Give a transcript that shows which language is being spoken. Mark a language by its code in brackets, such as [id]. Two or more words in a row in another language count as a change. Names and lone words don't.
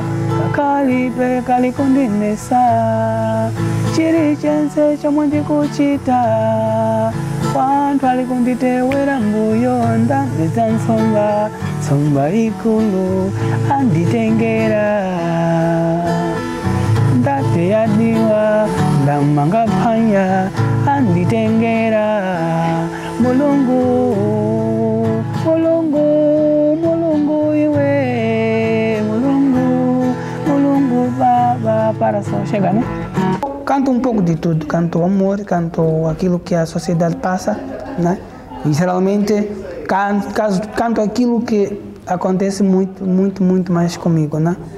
[seh] Kali kundinesa chiri chense chomwe ndikuchita wanthu ali kunditewera mbuyo ndandidza nsomba ikulu anditengera ndateyadiwa ndamanga phwanya anditengera mulungu iwe [pt] para só chegar, né? Canto um pouco de tudo, canto amor, canto aquilo que a sociedade passa, né? E geralmente canto aquilo que acontece muito mais comigo, né?